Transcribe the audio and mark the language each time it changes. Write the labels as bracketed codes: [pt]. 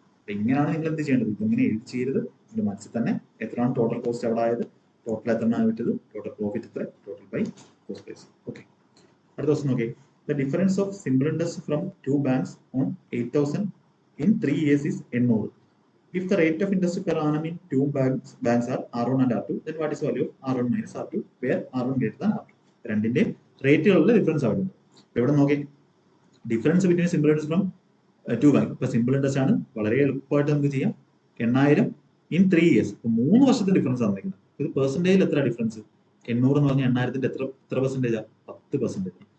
[ml] അപ്പൊ ഇങ്ങനെയാണ് നിങ്ങൾ എന്ത് ചെയ്യേണ്ടത്? ഇതിങ്ങനെ എഴുതി ചെയ്തത് നിങ്ങളുടെ മനസ്സിൽ തന്നെ എത്രയാണ് ടോട്ടൽ കോസ്റ്റ് അവിടെ ആയത്, ടോട്ടൽ എത്രയാണ് വിറ്റത്, ടോട്ടൽ പ്രോഫിറ്റ് എത്ര, total by cost base. Okay, അടുത്ത ദിവസം നോക്കി. [en] The difference of simple interest from two banks on 8,000 in 3 years is 800. If the rate of interest per annum in two banks are R1 and R2, then what is the value of R1 minus R2, where R1 greater than R2? [ml] രണ്ടിന്റെ റേറ്റുകളുടെ difference അവിടെ ഉണ്ട്. ഇവിടെ നോക്കി, difference between simple interest from to bank. ഇപ്പൊ simple interest ആണ്, വളരെ എളുപ്പമായിട്ട് നമുക്ക് ചെയ്യാം. 8,000 ഇൻ 3 years, 3 വർഷത്തെ ഡിഫറൻസ് തന്നിരിക്കുന്നത്. ഇത് പെർസെന്റേജിൽ എത്ര ഡിഫറൻസ്? 800 എന്ന് പറഞ്ഞാൽ 8,000ന്റെ എത്ര പെർസെന്റേജാ? 10%.